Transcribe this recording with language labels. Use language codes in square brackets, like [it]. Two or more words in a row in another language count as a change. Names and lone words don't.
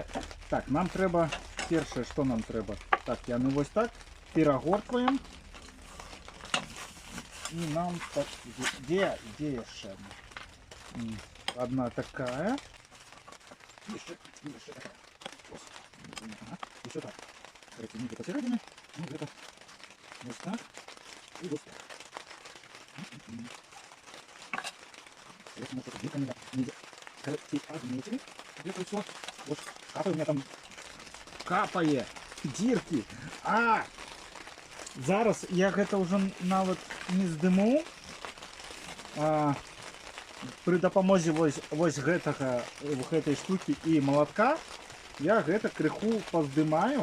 [be] Так, нам трэба, першае, што нам трэба. Так, яны вось так перагортваем. І нам так, дзе яшчэ одна такая. Яшчэ такая. [ru] Еще так. Короче, не посередине, ну где-то вот так и вот так. Интересно, что где-то нельзя. Короче, отметили. Где-то все. Вот капает у меня там. Капает. Дірки. [be] Зараз я гэта уже нават не здыму. При дапамозе вось гэтай штуки і молотка я гэта крыху паздымаю.